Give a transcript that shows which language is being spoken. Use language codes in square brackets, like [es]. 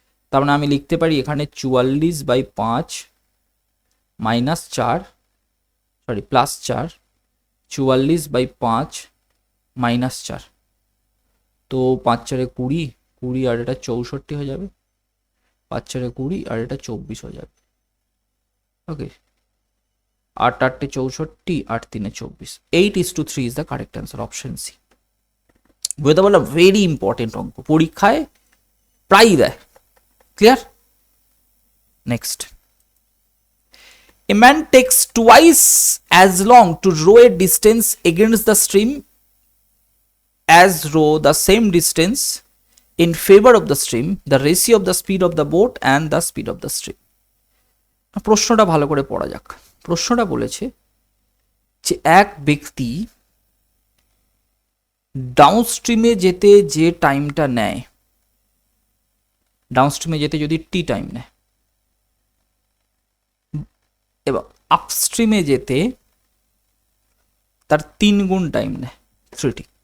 [bn] তার মানে আমি লিখতে পারি এখানে 44/5 মাইনাস 4, সরি প্লাস 4, 44/5 মাইনাস 4, তো 5 × 4 = 20, 20 আর এটা 64 হয়ে যাবে, 5 × 4 = 20 আর এটা 24 হয়ে যাবে। ওকে, [en] 8 × 8 = 64, 8 × 3 = 24, 8:3 is the correct answer, option C। [bn] বুঝতে পারলাম? ভেরি ইম্পর্টেন্ট অঙ্ক, পরীক্ষায় প্রায়ই দেয়। [en] Clear? Next, a man takes twice as long to row a distance against the stream as row the same distance in favor of the stream, the ratio of the speed of the boat and the speed of the stream। [bn] প্রশ্নটা ভালো করে পড়া যাক। প্রশ্নটা বলেছে যে এক ব্যক্তি ডাউনস্ট্রিমে যেতে যে টাইমটা নেয়, ডাউনস্ট্রিমে যেতে যদি টি টাইম নেয়, এবং আপস্ট্রিমে যেতে তার 3 গুণ টাইম নেয়, 3t।